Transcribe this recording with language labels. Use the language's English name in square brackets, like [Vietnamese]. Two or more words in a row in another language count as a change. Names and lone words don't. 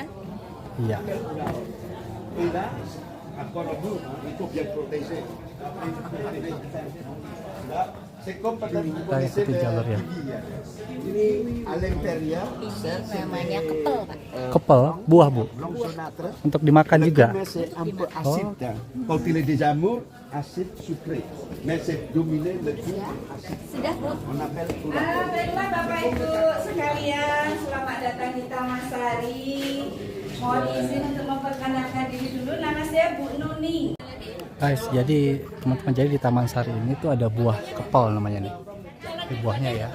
[Indonesian] Iya. Kita ikuti jalur ya. Ini Alemperia, Ini namanya kepel, Pak. Kepel, buah bu. Longsonatre. Untuk dimakan juga. [French] C'est un peu acide. Quand il est déjà mûr, acide sucré. Mais c'est dominé le goût acide. [Indonesian] Sudah, Bu. [French] On appelle tout [Indonesian] Baiklah Bapak Ibu sekalian, selamat datang di Taman Sari. Mohon izin untuk memperkenalkan diri dulu, nama saya Bu Nuni. Guys, jadi teman-teman, jadi di Taman Sari ini tuh ada buah kepel namanya nih. Ini buahnya ya.